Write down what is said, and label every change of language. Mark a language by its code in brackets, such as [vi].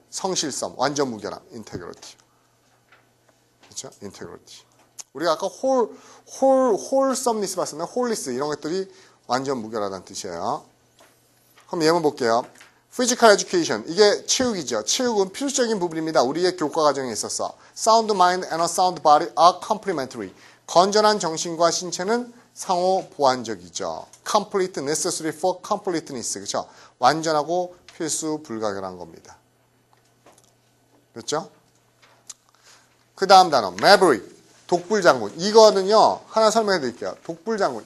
[ko] 성실성, 완전 무결함. integrity. 그렇죠? integrity. 우리가 아까 wholesomeness 봤었나요? wholeness 이런 것들이 완전 무결하다는 뜻이에요. 그럼 예문 볼게요. Physical education, 이게 체육이죠. 체육은 필수적인 부분입니다. 우리의 교과 과정에 있어서 [en] sound mind and a sound body are complementary. [ko] 건전한 정신과 신체는 상호 보완적이죠. [en] complete, necessary for completeness. [ko] 그렇죠? 완전하고 필수 불가결한 겁니다. 됐죠? 그 다음 단어, maverick, 독불장군. 이거는요, 하나 설명해 드릴게요. 독불장군.